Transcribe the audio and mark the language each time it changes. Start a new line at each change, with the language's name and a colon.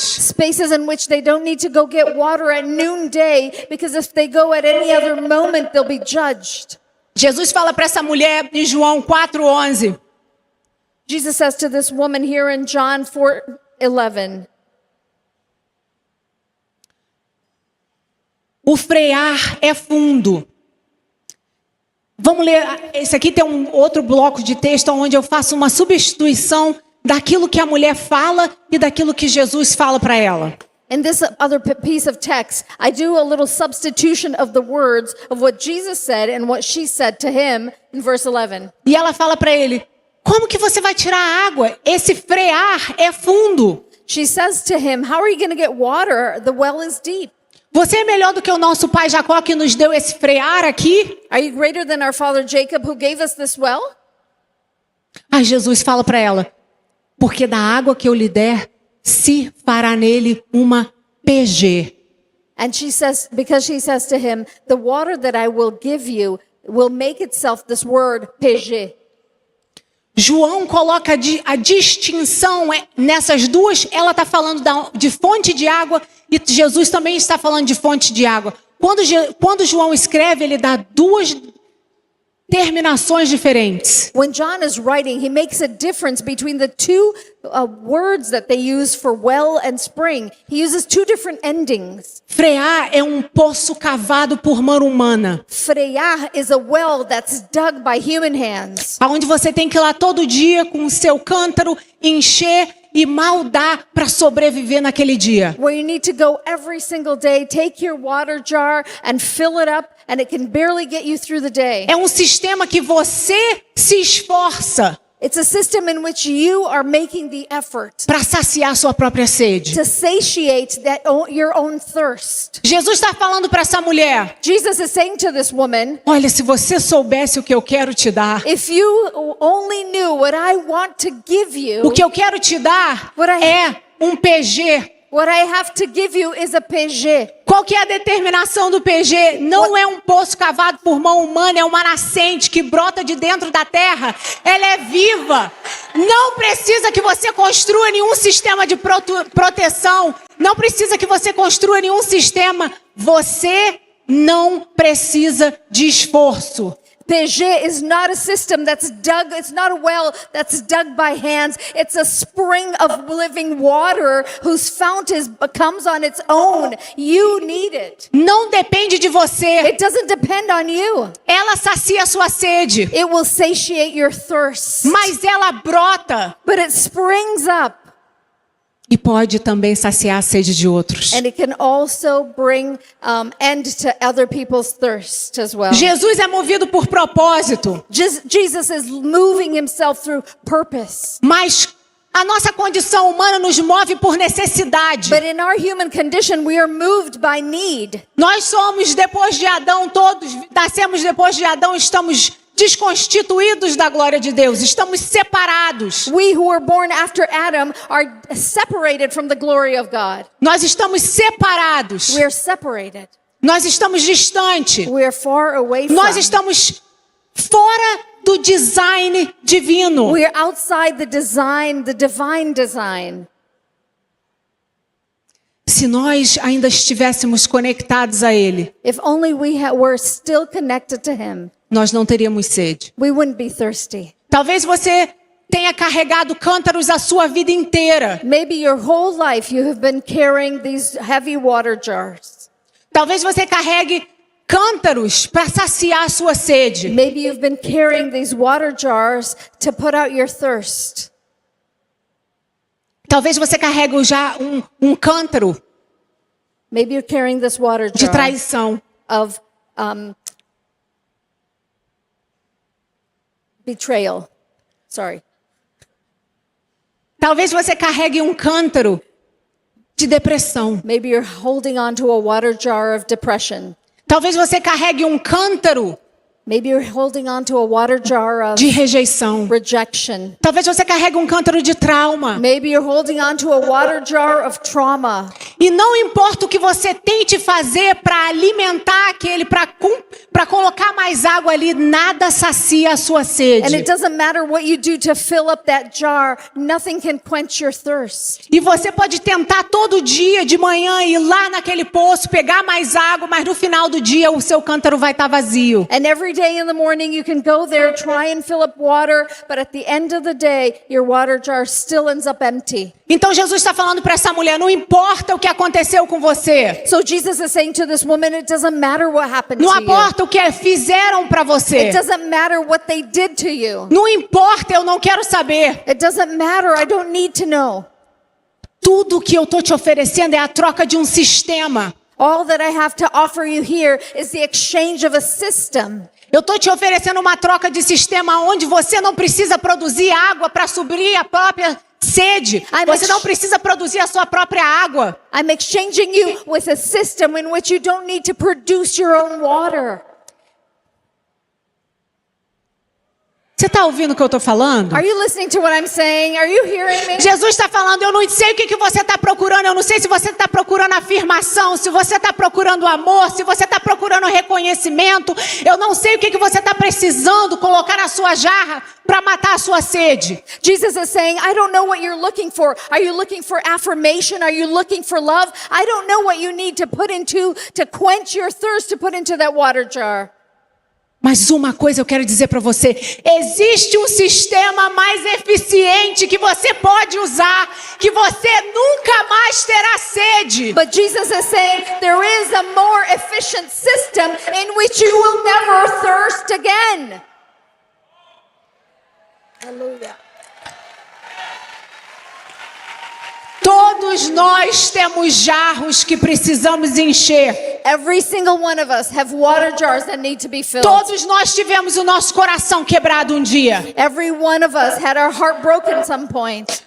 English: Spaces in which they don't need to go get water at noonday, because if they go at any other moment, they'll be judged.
Portuguese: Jesus fala para essa mulher em João 4:11.
English: Jesus says to this woman here in John 4:11,
Portuguese: O frear é fundo. Vamos ler, esse aqui tem um outro bloco de texto onde eu faço uma substituição daquilo que a mulher fala e daquilo que Jesus fala para ela.
English: in this other piece of text, I do a little substitution of the words of what Jesus said and what she said to him in verse 11.
Portuguese: E ela fala para ele: como que você vai tirar a água? Esse frear é fundo.
English: She says to him, "How are you going to get water? The well is deep."
Portuguese: Você é melhor do que o nosso pai Jacó que nos deu esse frear aqui?
English: Are you greater than our father Jacob who gave us this well?
Portuguese: Aí Jesus fala para ela, porque da água que eu lhe der, se fará nele uma PG.
English: And she says, because she says to him, the water that I will give you will make itself this word, PG.
Portuguese: João coloca a distinção nessas duas. Ela está falando de fonte de água e Jesus também está falando de fonte de água. Quando João escreve, ele dá duas terminações diferentes.
English: When John is writing, he makes a difference between the two words that they use for well and spring. He uses two different endings.
Portuguese: Frear é um poço cavado por mão humana.
English: Frear is a well that's dug by human hands.
Portuguese: Aonde você tem que ir lá todo dia com o seu cântaro, encher e mal dá para sobreviver naquele dia.
English: Where you need to go every single day, take your water jar and fill it up, and it can barely get you through the day.
Portuguese: É um sistema que você se esforça
English: It's a system in which you are making the effort
Portuguese: para saciar sua própria sede.
English: to satiate your own thirst.
Portuguese: Jesus está falando para essa mulher,
English: Jesus is saying to this woman,
Portuguese: olha, se você soubesse o que eu quero te dar,
English: if you only knew what I want to give you,
Portuguese: o que eu quero te dar é um PG.
English: what I have to give you is a PG.
Portuguese: Qual que é a determinação do PG? Não é um poço cavado por mão humana, é uma nascente que brota de dentro da terra. Ela é viva. Não precisa que você construa nenhum sistema de proteção. Não precisa que você construa nenhum sistema. Você não precisa de esforço.
English: PG is not a system that's dug, it's not a well that's dug by hands. It's a spring of living water whose fount comes on its own. You need it.
Portuguese: Não depende de você.
English: It doesn't depend on you.
Portuguese: Ela sacia a sua sede,
English: It will satiate your thirst.
Portuguese: mas ela brota
English: But it springs up.
Portuguese: e pode também saciar a sede de outros.
English: And it can also bring end to other people's thirst as well.
Portuguese: Jesus é movido por propósito,
English: Jesus is moving himself through purpose.
Portuguese: mas a nossa condição humana nos move por necessidade.
English: But in our human condition, we are moved by need.
Portuguese: Nós somos, depois de Adão, todos nascemos depois de Adão, estamos desconstituídos da glória de Deus, estamos separados.
English: We who were born after Adam are separated from the glory of God.
Portuguese: Nós estamos separados.
English: We are separated.
Portuguese: Nós estamos distantes.
English: We are far away from.
Portuguese: Nós estamos fora do design divino.
English: We are outside the divine design.
Portuguese: Se nós ainda estivéssemos conectados a Ele,
English: If only we were still connected to him,
Portuguese: nós não teríamos sede.
English: we wouldn't be thirsty.
Portuguese: Talvez você tenha carregado cântaros a sua vida inteira.
English: Maybe your whole life you have been carrying these heavy water jars.
Portuguese: Talvez você carregue cântaros para saciar a sua sede.
English: Maybe you've been carrying these water jars to put out your thirst.
Portuguese: Talvez você carregue já um cântaro
English: Maybe you're carrying this water
Portuguese: de
English: jar
Portuguese: traição.
English: of betrayal. Sorry.
Portuguese: Talvez você carregue um cântaro de depressão.
English: Maybe you're holding on to a water jar of depression.
Portuguese: Talvez você carregue um cântaro
English: Maybe you're holding on to a water jar of
Portuguese: de rejeição.
English: rejection.
Portuguese: Talvez você carregue um cântaro de trauma.
English: Maybe you're holding on to a water jar of trauma.
Portuguese: E não importa o que você tente fazer para alimentar aquele, para colocar mais água ali, nada sacia a sua
English: And
Portuguese: sede.
English: it doesn't matter what you do to fill up that jar, nothing can quench your thirst.
Portuguese: E você pode tentar todo dia de manhã ir lá naquele poço, pegar mais água, mas no final do dia o seu cântaro vai estar vazio.
English: And every day in the morning you can go there, try and fill up water, but at the end of the day, your water jar still ends up empty.
Portuguese: Então Jesus está falando para essa mulher, não importa o que aconteceu com você.
English: So Jesus is saying to this woman, it doesn't matter what happened
Portuguese: Não
English: to you.
Portuguese: importa o que fizeram para você.
English: It doesn't matter what they did to you.
Portuguese: Não importa, eu não quero saber.
English: It doesn't matter, I don't need to know.
Portuguese: Tudo que eu estou te oferecendo é a troca de um sistema.
English: All that I have to offer you here is the exchange of a system.
Portuguese: Eu estou te oferecendo uma troca de sistema onde você não precisa produzir água para suprir a própria sede. Você não precisa produzir a sua própria água.
English: I'm exchanging you with a system in which you don't need to produce your own water.
Portuguese: Você está ouvindo o que eu estou falando?
English: Are you listening to what I'm saying? Are you hearing me?
Portuguese: Jesus está falando, eu não sei o que você está procurando, eu não sei se você está procurando afirmação, se você está procurando amor, se você está procurando reconhecimento, eu não sei o que você está precisando colocar na sua jarra para matar a sua sede.
English: Jesus is saying, I don't know what you're looking for. Are you looking for affirmation? Are you looking for love? I don't know what you need to put into, to quench your thirst, to put into that water jar.
Portuguese: Mas uma coisa eu quero dizer para você, existe um sistema mais eficiente que você pode usar, que você nunca mais terá sede.
English: But Jesus is saying there is a more efficient system in which you will never thirst again. Hallelujah.
Portuguese: Todos nós temos jarros que precisamos encher.
English: Every single one of us have water jars that need to be filled.
Portuguese: Todos nós tivemos o nosso coração quebrado um dia.
English: Every one of us had our heart broken at some point.